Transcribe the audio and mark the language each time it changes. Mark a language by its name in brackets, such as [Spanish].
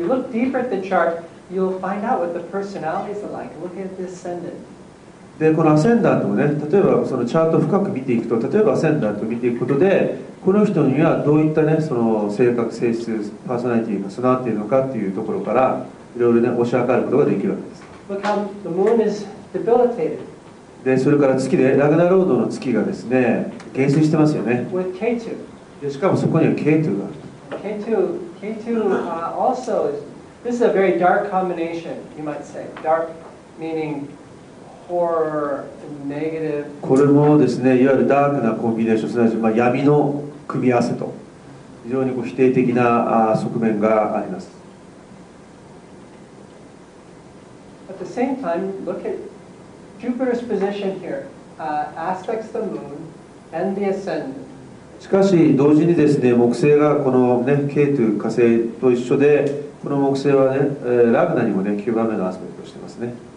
[English] deeper at the chart, you'll find out what the personalities are like. Look at the ascendant. [Japanese] でこのアセンダントをね例えばそのチャートを深く見ていくと、例えばアセンダントを見ていくことでこの人にはどういったねその性格性質パーソナリティが備わっているのかっていうところからいろいろね推し量ることができるわけです。 [English] Look how the moon is debilitated. [Japanese] でそれから月でラグナロードの月がですね減衰してますよね。 [English] With K2. [Japanese] でしかもそこには K2 がある。 [English] K2 also is, this is a very dark combination, you might say. Dark meaning horror, negative. [Japanese] これもですねいわゆるダークなコンビネーション、すなわちまあ闇の組み合わせと非常にこう否定的な側面があります。 [English] At the same time, look at Jupiter's position here. Aspects the moon and the ascendant. [Japanese] しかし同時にですね木星がこのねケイトゥ火星と一緒で、この木星はねラグナにもね9番目のアスペクトをしてますね。